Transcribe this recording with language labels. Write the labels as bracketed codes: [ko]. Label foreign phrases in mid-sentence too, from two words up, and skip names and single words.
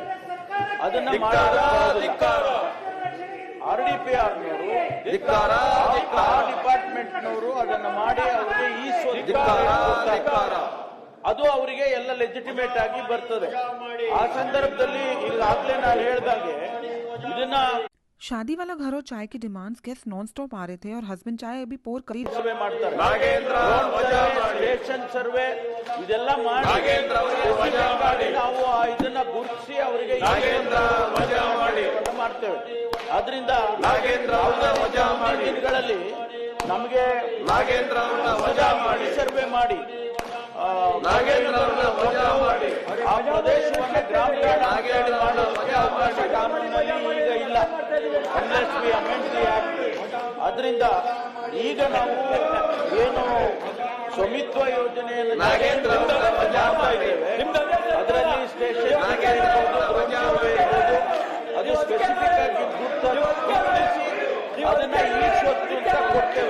[kn] ಅದನ್ನ RDPRನವರು ಡಿಪಾರ್ಟ್ಮೆಂಟ್ನವರು ಅದನ್ನ ಮಾಡಿ ಅವರಿಗೆ ಈ ಅದು ಅವರಿಗೆ ಎಲ್ಲ ಲೆಜಿಟಿಮೇಟ್ ಆಗಿ ಬರ್ತದೆ. ಆ ಸಂದರ್ಭದಲ್ಲಿ ಈಗಾಗಲೇ ನಾನು ಹೇಳ್ದಾಗೆ ಇದನ್ನ [hi] शादी वाला घर और चाय की डिमांड्स [en] guest non stop [hi] आ रहे थे और हस्बैंड चाय अभी पोर कर [kn] ಸರ್ವೆ ಮಾಡ್ತಾರೆ. ಸ್ಟೇಷನ್ ಸರ್ವೆ ಇದೆಲ್ಲ ಮಾಡಿ ನಾವು ಇದನ್ನ ಗುರುತಿಸಿ ಅವರಿಗೆ ಮಾಡ್ತೇವೆ. ಆದ್ರಿಂದ ದಿನಗಳಲ್ಲಿ ನಮಗೆ ನಾಗೇಂದ್ರ ಅವರನ್ನ ವಜಾ ಮಾಡಿ, ಸರ್ವೆ ಮಾಡಿ ನಾಗೇಂದ್ರ ಅವರನ್ನ ವಜಾ ಮಾಡಿ, ಆ ಪ್ರದೇಶವನ್ನು ಗ್ರಾಮ ಠಾಣೆ ಮಾಡೋದಕ್ಕೆ ಅವಕಾಶ ಕಾನೂನಿನಲ್ಲಿ ಈಗ ಇಲ್ಲ. [en] unless we amend the act. [kn] ಅದರಿಂದ ಈಗ ನಾವು ಏನು ಸ್ವಾಮಿತ್ವ ಯೋಜನೆಯನ್ನು ನಾಗೇಂದ್ರ ಅವರನ್ನ ವಜಾ ಮಾಡಿ, ಅದರಲ್ಲಿ ಸ್ಟೇಷನ್ ಅದು ಸ್ಪೆಸಿಫಿಕ್ ಆಗಿ ಗುರುತಿಸಿ ಅದನ್ನ ಈ ಸ್ವತ್ತು ಅಂತ ಕೊಡ್ತೇವೆ.